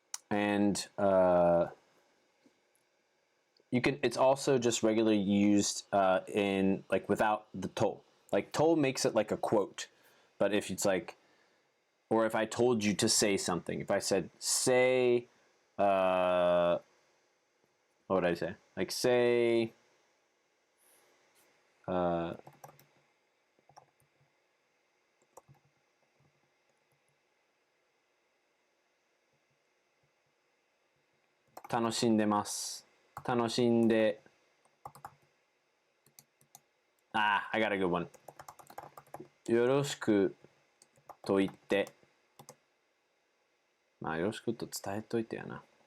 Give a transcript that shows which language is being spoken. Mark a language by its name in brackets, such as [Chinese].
[English] And you can, it's also just regularly used in like without the to. Like to makes it like a quote. But if it's like, or if I told you to say something, if I said, say, what would I say? Like, say, [Japanese] 楽しんでます。楽しんで、 [English] I got a good one. [Japanese] よろしくと言って、まあよろしくと伝えといてやな。